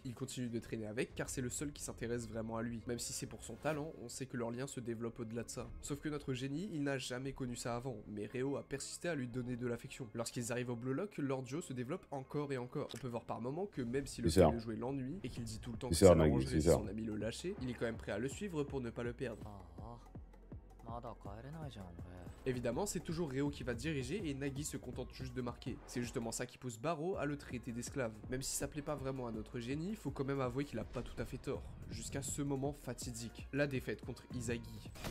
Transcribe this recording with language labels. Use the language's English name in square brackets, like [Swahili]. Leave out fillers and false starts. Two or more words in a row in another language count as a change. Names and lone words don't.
[French] Il continue de traîner avec car c'est le seul qui s'intéresse vraiment à lui. Même si c'est pour son talent, on sait que leur lien se développe au-delà de ça. Sauf que notre génie, il n'a jamais connu ça avant, mais Reo a persisté à lui donner de l'affection. Lorsqu'ils arrivent au Blue Lock, leur duo se développe encore et encore. On peut voir par moments que même si le fait de jouer l'ennuie, et qu'il dit tout le temps que ça l'arrangerait si son ami le lâchait, il est quand même prêt à le suivre pour ne pas le perdre. [Japanese] まだ帰れないじゃん俺。 [French] Évidemment, c'est toujours Reo qui va diriger et Nagi se contente juste de marquer. C'est justement ça qui pousse Barreau à le traiter d'esclave. Même si ça plaît pas vraiment à notre génie, faut quand même avouer qu'il a pas tout à fait tort. Jusqu'à ce moment fatidique, la défaite contre Izagi.